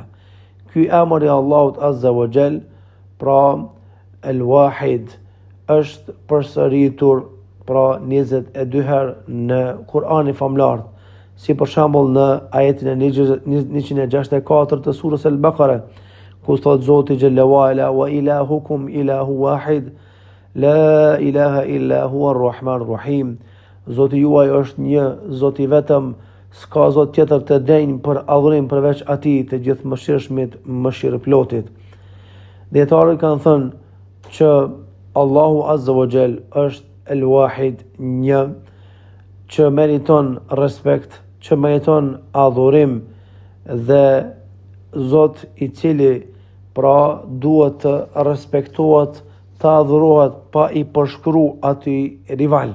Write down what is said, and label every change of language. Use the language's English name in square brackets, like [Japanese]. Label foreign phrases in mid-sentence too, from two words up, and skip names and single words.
[Albanian] Ky emër I Allahut [Arabic] عز وجل, [Albanian] pra El-Wahid, është përsëritur pra 22 herë në Kur'anin famlar, si për shembull në ajetin e 164 të surës Al-Baqara, ku thot Zoti [Arabic] جل وعلا, وإلهكم إله واحد لا إله إلا هو الرحمن الرحيم. [Albanian] Zoti juaj është një, Zoti vetëm, s'ka zot tjetër të denjë për adhurim përveç Atij, të gjithë mëshirshmit, mëshirëplotit. Dietarët kanë thënë që Allahu [Arabic] عز وجل [Albanian] është El-Wahid, një, që meriton respekt, që meriton adhurim, dhe Zot I cili pra duhet të respektohet, të adhurohet pa I përshkru atij rival.